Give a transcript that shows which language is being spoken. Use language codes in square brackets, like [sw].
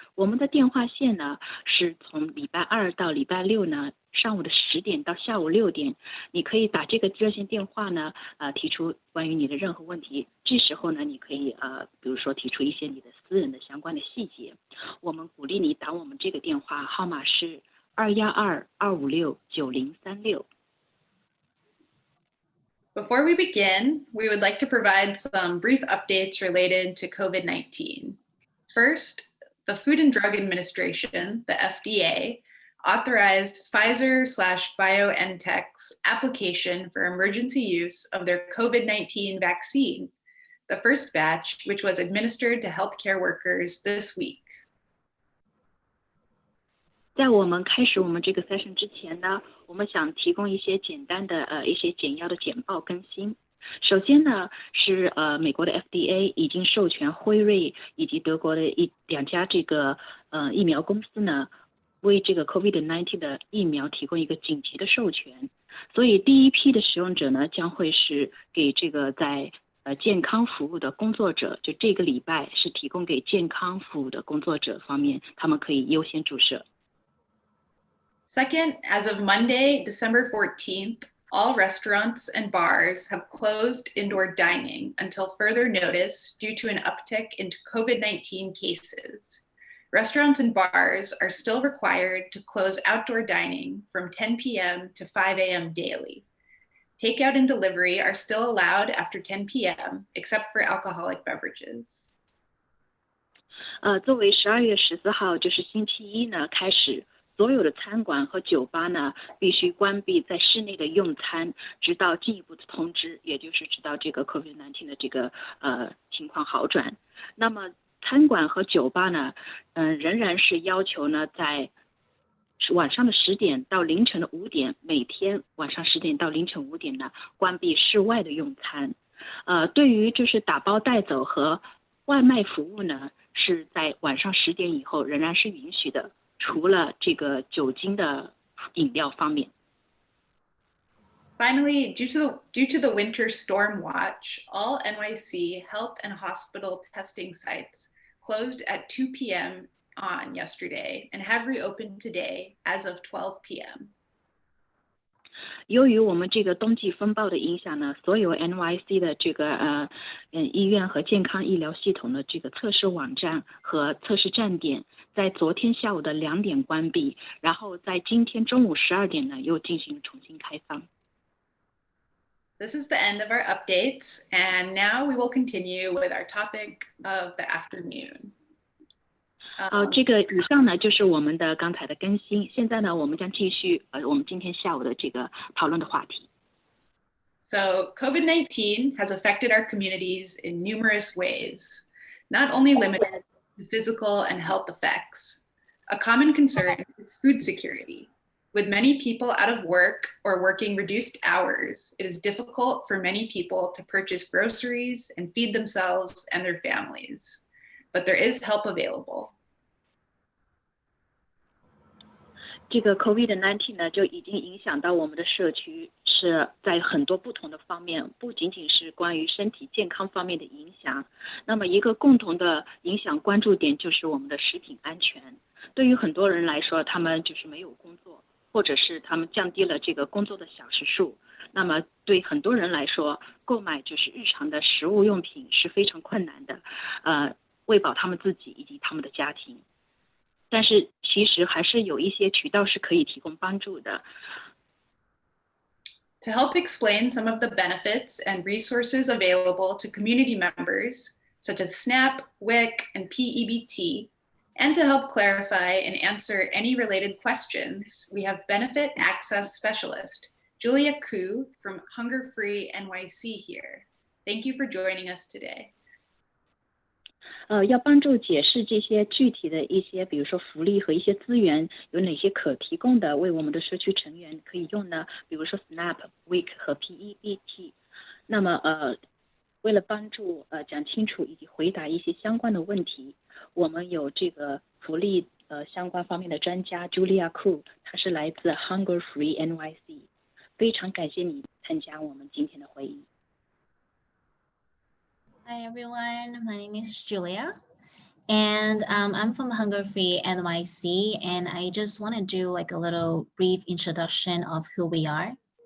[zh] 我们的电话线呢，是从礼拜2到礼拜6呢，上午的10点到下午6点，你可以打这个热线电话呢，提出关于你的任何问题。这时候呢，你可以比如说提出一些你的私人的相关的细节。我们鼓励你打我们这个电话号码是212-256-9036。 [en] Before we begin, we would like to provide some brief updates related to COVID-19. First, the Food and Drug Administration, the FDA, authorized Pfizer/BioNTech's application for emergency use of their COVID-19 vaccine, the first batch, which was administered to healthcare workers this week. [zh] 在我们开始我们这个 session 之前呢，我们想提供一些简单的一些简要的简报更新。首先呢，是美国的 FDA 已经授权辉瑞以及德国的两家这个疫苗公司呢，为这个 COVID-19 的疫苗提供一个紧急的授权。所以第一批的使用者呢，将会是给这个在健康服务的工作者，就这个礼拜是提供给健康服务的工作者方面，他们可以优先注射。 [en] Second, as of Monday, December 14th, all restaurants and bars have closed indoor dining until further notice due to an uptick in COVID-19 cases. Restaurants and bars are still required to close outdoor dining from 10 p.m. to 5 a.m. daily. Takeout and delivery are still allowed after 10 p.m., except for alcoholic beverages. [zh] 作为12月14号，就是星期一呢，开始。所有的餐馆和酒吧呢，必须关闭在室内的用餐，直到进一步的通知，也就是直到这个 COVID-19 的这个情况好转。那么餐馆和酒吧呢，仍然是要求呢，在晚上的10点到凌晨的5点，每天晚上10点到凌晨5点呢，关闭室外的用餐。对于就是打包带走和外卖服务呢，是在晚上10点以后仍然是允许的。除了这个酒精的饮料方面。 [en] Finally, due to the winter storm watch, all NYC health and hospital testing sites closed at 2 p.m. on yesterday and have reopened today as of 12 p.m. [zh] 由于我们这个冬季风暴的影响呢，所有 NYC 的这个医院和健康医疗系统的这个测试网站和测试站点，在昨天下午的2点关闭，然后在今天中午12点呢又进行重新开放。 [en] This is the end of our updates, and now we will continue with our topic of the afternoon. [zh] 这个以上呢就是我们的刚才的更新，现在呢我们将继续我们今天下午的这个讨论的话题。 [en] So COVID-19 has affected our communities in numerous ways, not only limited to physical and health effects. A common concern is food security. With many people out of work or working reduced hours, it is difficult for many people to purchase groceries and feed themselves and their families. But there is help available. [zh] 这个 COVID-19 呢，就已经影响到我们的社区，是在很多不同的方面，不仅仅是关于身体健康方面的影响。那么一个共同的影响关注点就是我们的食品安全。对于很多人来说，他们就是没有工作，或者是他们降低了这个工作的小时数。那么对很多人来说，购买就是日常的食物用品是非常困难的，喂饱他们自己以及他们的家庭。但是其实还是有一些渠道是可以提供帮助的。 [en] To help explain some of the benefits and resources available to community members, such as SNAP, WIC, and PEBT, and to help clarify and answer any related questions, we have Benefit Access Specialist, Julia Koo from Hunger Free NYC here. Thank you for joining us today. [zh] 要帮助解释这些具体的一些，比如说福利和一些资源有哪些可提供的，为我们的社区成员可以用呢？比如说 SNAP、WIC 和 PEBT。那么为了帮助讲清楚以及回答一些相关的问题，我们有这个福利相关方面的专家 Julia Koo， 她是来自 Hunger Free NYC。非常感谢你参加我们今天的会议。 [en] Hi everyone, my name is Julia and I'm from Hunger Free NYC and I just want to do like a little brief introduction of who we are.